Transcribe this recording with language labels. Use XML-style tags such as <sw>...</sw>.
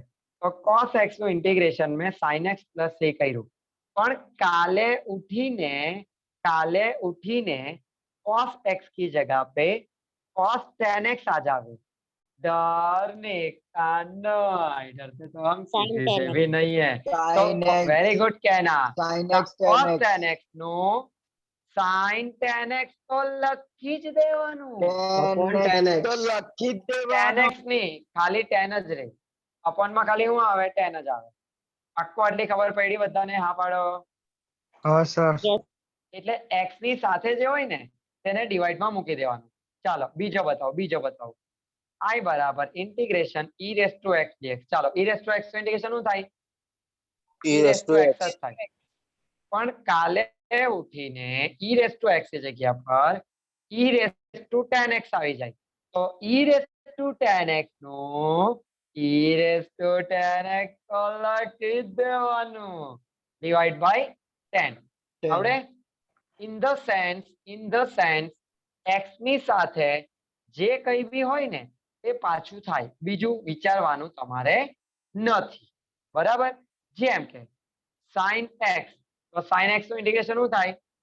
<gu>તો cos x નું integration</gu> <hi>में</hi> <gu>sin x प्लस c કર્યું. પણ કાલે ઉઠીને</gu> <hi>cos x की जगह पे cos tan x आ जावे. डरने का नहीं, डरते तो हम किसी से भी नहीं है. तो वेरी गुड कहना.</hi> <gu>cos tan x no sin tan x तो લખી જ દેવાનું. tan x ની ખાલી tan જ રહે. અપોન માં ખાલી શું આવે? tan જ આવે. આખો આટલી ખબર પડી બધાને? હા પાડો. હા સર. એટલે x ની સાથે જે હોય ને તેને ડિવાઇડ માં મૂકી દેવાનું. ચાલો બીજો બતાવો. I બરાબર integration e raised to x dx. ચાલો e raised to x નું ઇન્ટિગ્રેશન શું થાય? e raised to x જ થાય. પણ કાલે ઉઠીને e raised to x ની જગ્યા પર e raised to tan x આવી જાય. તો e raised to tan x નું e raised to tan x તો લખી દેવાનું ડિવાઇડ બાય 10. આવડે?</gu> <en>in the sense</en> <gu>x ની સાથે જે કઈ બી હોય ને એ પાછું થાય, બીજું વિચારવાનું તમારે નથી. બરાબર? જેમ કે sin x, તો sin x નું ઇન્ટિગ્રેશન શું થાય?</gu>